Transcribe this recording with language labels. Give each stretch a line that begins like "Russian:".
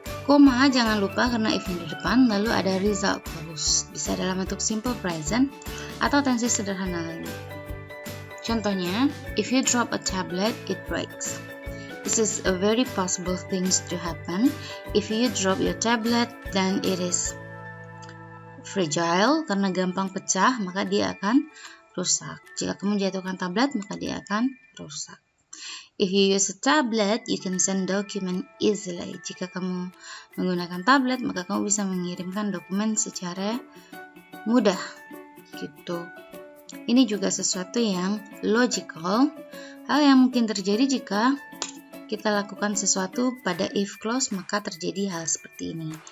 Indonesian: Koma jangan lupa karena if di depan, lalu ada
English: result clause
Indonesian: bisa dalam bentuk
English: simple present
Indonesian: atau tensi sederhana lainnya. Contohnya,
English: if you drop a tablet, it breaks. This is a very possible things to happen. If you drop your tablet, then it is fragile
Indonesian: karena gampang pecah, maka dia akan rusak. Jika kamu jatuhkan tablet, maka dia akan rusak. If you use a tablet, you can send document easily. Jika kamu menggunakan tablet, maka kamu bisa mengirimkan dokumen secara mudah. Gitu. Ini juga sesuatu yang
English: logical,
Indonesian: hal yang mungkin terjadi jika kita lakukan sesuatu pada
English: if clause,
Indonesian: maka terjadi hal seperti ini.